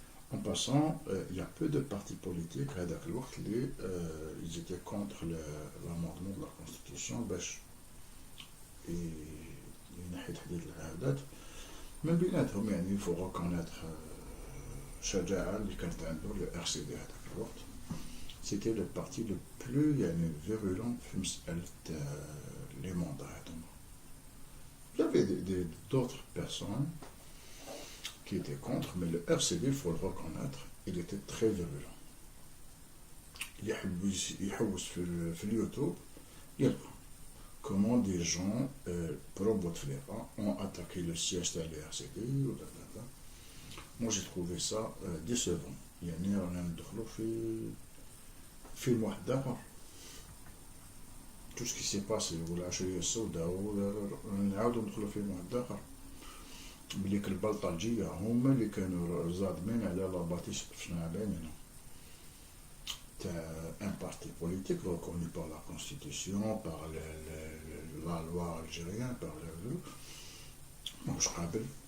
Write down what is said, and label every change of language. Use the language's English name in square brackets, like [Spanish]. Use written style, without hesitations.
[French] En passant, il y a peu de partis politiques [Arabic] هذاك الوقت اللي [French] ils étaient contre l'amendement de la constitution [Arabic] باش ينحي تحديد العهدات. من بيناتهم يعني [French] il faut reconnaître [Arabic] الشجاعة اللي كانت عنده le RCD هذاك الوقت. [French] C'était le parti le plus يعني virulent [Arabic] في مسألة [French] les mandats [Arabic] هذوما. [French] Il y avait d'autres personnes qui étaient contre, mais le RCD, il faut le reconnaître, il était très virulent. [Arabic] يحوس في اليوتيوب يلقى [French] comment des gens pro-Bouteflika ont attaqué le siège de la RCD. Moi j'ai trouvé ça décevant. [Arabic] يعني رانا ندخلو في فيلم واحد آخر. [French] tout ce qui s'est passé [Arabic] والعشرية السوداء، ونعاودو ندخلو فيلم واحد آخر بليك البلطجية هما اللي كانوا زادمين على لاباتيش شفنا بعيننا تاع [French] ان بارتي بوليتيك reconnu par la constitution, par la loi algérienne، [Arabic] par ماهوش قابل.